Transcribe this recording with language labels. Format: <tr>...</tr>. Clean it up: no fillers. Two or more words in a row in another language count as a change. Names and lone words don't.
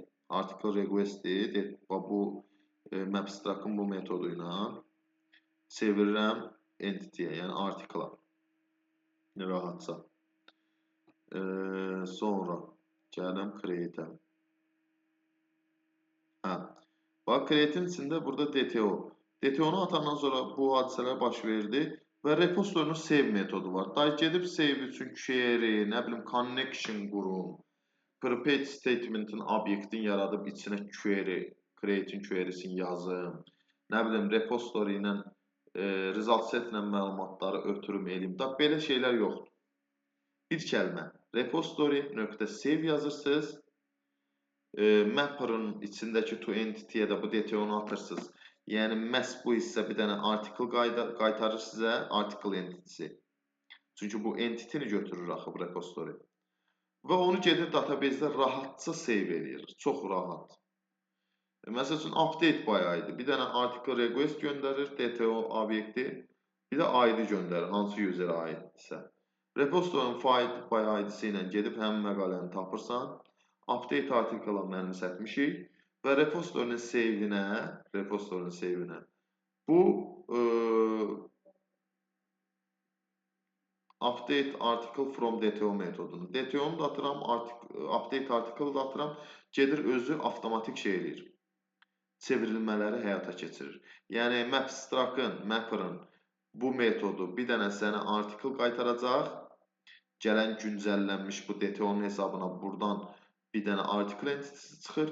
<en>Article request-</en> <az>dir, bu mapstruct-ın bu metodu ilə çevirirəm entity-yə, yəni article-a. Rahatsa. Sonra gəlirəm create-ə. Bax, create-in içində burada DTO. DTO-nu atandan sonra bu hadisələr baş verdi və repository'nin save metodu var. Day gedib save üçün query, nə bilim connection qurum,</az> <en>prepare statement-</en> <az>in obyektin yaradıb içinə query, create-in query-sini yazım. Nə bilim repository ilə</az> <en>result set</en> <az>ilə məlumatları ötürüm eləyim. Da belə şeylər yoxdur. Bir kəlmə repository.save yazırsınız. Mapper-ın içindəki</az> <en>to entity-</en> <az>yə də bu DTO-nu atırsınız. Yəni məhz bu hissə bir dənə article qaytarır sizə,</az> <en>article entity-</en> <az>si. Çünki bu entity-ni götürür axı bu repository. Və onu gedir database-də rahatca save eləyir. Çox rahat. Məsəl üçün</az> <en>update by id.</en> <az>Bir dənə</az> <en>article request</en> <az>göndərir, DTO obyekti. Bir də id göndərir, hansı user-ə aiddirsə. Repository'nin</az> <en>find by id-</en> <az>si ilə gedib həmin məqaləni tapırsan.</az> <en>Update article-</en> <az>a mənimsətmişik və repository'nin save-inə bu</az> <en>update article from DTO</en> <az>metodunu. DTO-nu da atıram,</az> <en>update article-</en> <az>ı da atıram, gedir özü avtomatik şey eləyir. Çevrilmələri həyata keçirir. Yəni mapstruct-ın, mapper-ın bu metodu bir dənə sənə article qaytaracaq. Gələn güncəllənmiş bu DTO-nun hesabına buradan bir dənə</az> <en>article entity</en> <az>çıxır.</az>